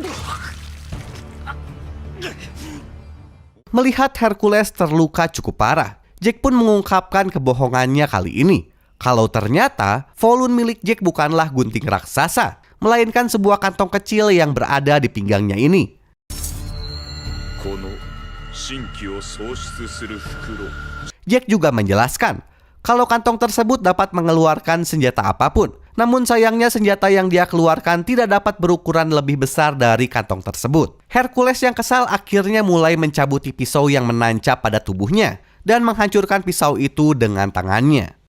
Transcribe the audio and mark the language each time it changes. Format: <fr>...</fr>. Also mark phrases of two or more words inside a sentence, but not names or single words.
<id>Melihat Hercules terluka cukup parah, Jack pun mengungkapkan kebohongannya kali ini. Kalau ternyata volun milik Jack bukanlah gunting raksasa, melainkan sebuah kantong kecil yang berada di pinggangnya ini.</id> <ja>この神気を喪失する袋</ja> <id>Jack juga menjelaskan kalau kantong tersebut dapat mengeluarkan senjata apapun. Namun sayangnya senjata yang dia keluarkan tidak dapat berukuran lebih besar dari kantong tersebut. Hercules yang kesal akhirnya mulai mencabuti pisau yang menancap pada tubuhnya dan menghancurkan pisau itu dengan tangannya.</id>